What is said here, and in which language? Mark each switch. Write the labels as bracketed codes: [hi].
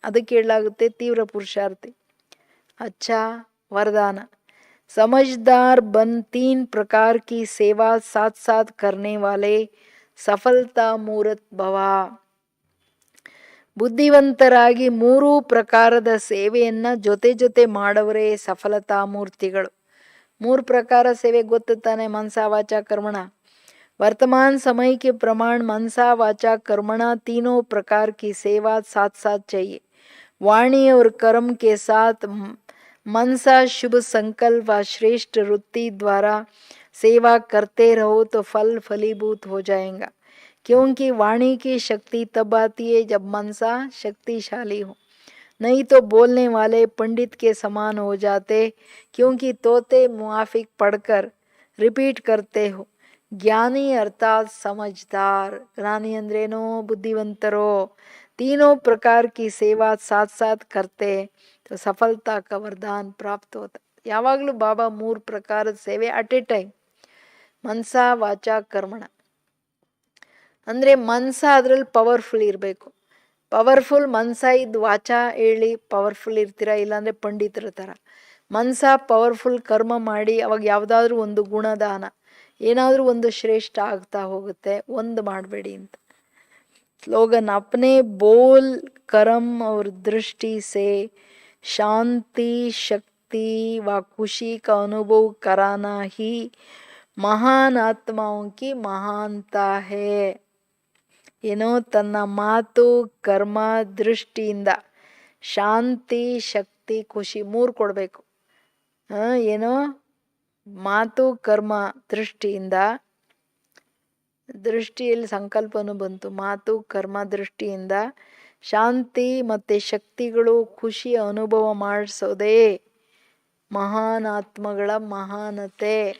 [kn] ಅದಕ್ಕೆ ಹೇಳಲಾಗುತ್ತೆ ತೀವ್ರ ಪುರುಷಾರ್ಥಿ. [hi] अच्छा वरदान, समझदार बन 3 प्रकार की सेवा साथ साथ करने वाले सफलता मूर्त भव। [kn] ಬುದ್ಧಿವಂತರಾಗಿ 3 ಪ್ರಕಾರದ ಸೇವೆಯನ್ನ ಜೊತೆ ಜೊತೆ ಮಾಡವರೇ ಸಫಲತಾ ಮೂರ್ತಿಗಳು. 3 ಪ್ರಕಾರ ಸೇವೆ ಗೊತ್ತು ತಾನೆ, ಮನಸ ವಾಚ ಕರ್ಮಣ. [hi] वर्तमान समय के प्रमाण मनसा वाचा कर्मणा तीनों प्रकार की सेवा साथ साथ चाहिए। वाणी और कर्म के साथ मनसा शुभ संकल्प व श्रेष्ठ वृत्ति द्वारा सेवा करते रहो तो फल फलीभूत हो जाएगा। क्योंकि वाणी की शक्ति तब आती है जब मनसा शक्तिशाली हो, नहीं तो बोलने वाले पंडित के समान हो जाते, क्योंकि तोते मुआफिक पढ़कर रिपीट करते हो। ज्ञानी अर्थात समझदार, ज्ञानी [kn] अंद्रेनो बुद्धिवंतरो, [hi] तीनों प्रकार की सेवा साथ साथ करते तो सफलता का वरदान प्राप्त होता। [kn] ಯಾವಾಗಲೂ ಬಾಬಾ 3 ಪ್ರಕಾರದ ಸೇವೆ ಅಟ್ ಎ ಟೈಮ್, ಮನಸ ವಾಚ ಕರ್ಮಣ. ಅಂದರೆ ಮನ್ಸ ಅದ್ರಲ್ಲಿ ಪವರ್ಫುಲ್ ಇರಬೇಕು. ಪವರ್ಫುಲ್ ಮನ್ಸ ಇದ್ದು ವಾಚ ಹೇಳಿ ಪವರ್ಫುಲ್ ಇರ್ತೀರಾ, ಇಲ್ಲಾಂದರೆ ಪಂಡಿತರ ಥರ. ಮನ್ಸ ಪವರ್ಫುಲ್ ಕರ್ಮ ಮಾಡಿ ಅವಾಗ ಯಾವುದಾದ್ರೂ ಒಂದು ಗುಣದಾನ ಏನಾದರೂ ಒಂದು ಶ್ರೇಷ್ಠ ಆಗ್ತಾ ಹೋಗುತ್ತೆ. ಒಂದು ಮಾಡಬೇಡಿ ಅಂತ स्लोगन। [hi] अपने बोल कर्म और दृष्टि से शांति शक्ति व खुशी का अनुभव कराना ही महान आत्माओं की महानता है। [kn] ಏನೋ ತನ್ನ ಮಾತು ಕರ್ಮ ದೃಷ್ಟಿಯಿಂದ ಶಾಂತಿ ಶಕ್ತಿ ಖುಷಿ ಮೂರು ಕೊಡಬೇಕು. ಏನೋ ಮಾತು ಕರ್ಮ ದೃಷ್ಟಿಯಿಂದ, ದೃಷ್ಟಿಯಲ್ಲಿ ಸಂಕಲ್ಪನೂ ಬಂತು, ಮಾತು ಕರ್ಮ ದೃಷ್ಟಿಯಿಂದ ಶಾಂತಿ ಮತ್ತು ಶಕ್ತಿಗಳು ಖುಷಿಯ ಅನುಭವ ಮಾಡಿಸೋದೇ ಮಹಾನ್ ಆತ್ಮಗಳ ಮಹಾನತೆ.